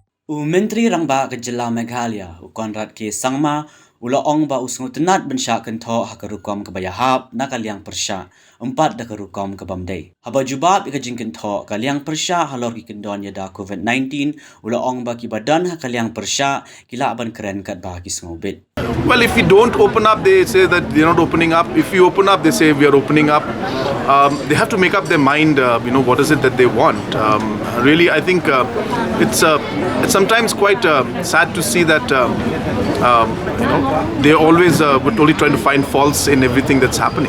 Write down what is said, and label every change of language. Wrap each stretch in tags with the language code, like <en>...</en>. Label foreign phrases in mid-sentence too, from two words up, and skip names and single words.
<kha>Menteri Rangba ke Jilla Meghalaya, Conrad K Sangma, ulaong ba sngewtynnad bensha kynthoh ha rukom ke ïahap na kaliang persha, empat da rukom ke bamdai. Haba jubab ika jing kynthoh kaliang persha halor ki kendon yada COVID-19, ulaong ba ki badan ha kaliang persha kila ban keren kat ba ki sngewbit.</kha> <en>Well, if we don't open up, they say that they're not opening up. If we open up, they say we are opening up. They have to make up their mind, what is it that they want. Really, I think it's sometimes quite sad to see that, they're always only trying to find faults in everything that's happening.</en>